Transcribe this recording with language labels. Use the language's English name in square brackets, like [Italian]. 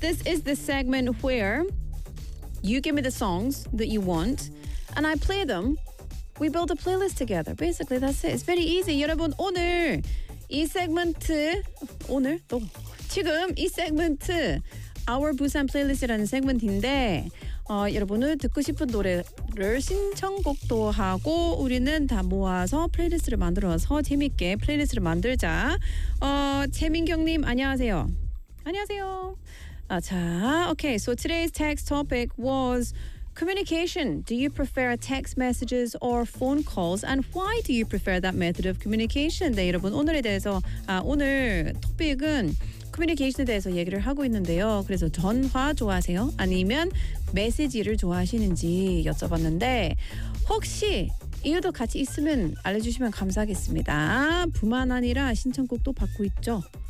[English] This is the segment where you give me the songs that you want and I play them. We build a playlist together. Basically, that's it. It's very easy. [Korean] 여러분, 오늘 이 세그먼트, 오늘 또 지금 이 세그먼트 Our Busan Playlist이라는 세그먼트인데 여러분을 듣고 싶은 노래를 신청곡도 하고 우리는 다 모아서 플레이리스트를 만들어서 재밌게 플레이리스트를 만들자. 채민경님 안녕하세요. 안녕하세요. 자, okay. [English] So today's text topic was communication. Do you prefer text messages or phone calls? And why do you prefer that method of communication? [Korean] 네, 여러분 오늘에 대해서 오늘 토픽은 커뮤니케이션에 대해서 얘기를 하고 있는데요. 그래서 전화 좋아하세요? 아니면 메시지를 좋아하시는지 여쭤봤는데 혹시 이유도 같이 있으면 알려주시면 감사하겠습니다. 뿐만 아니라 신청곡도 받고 있죠.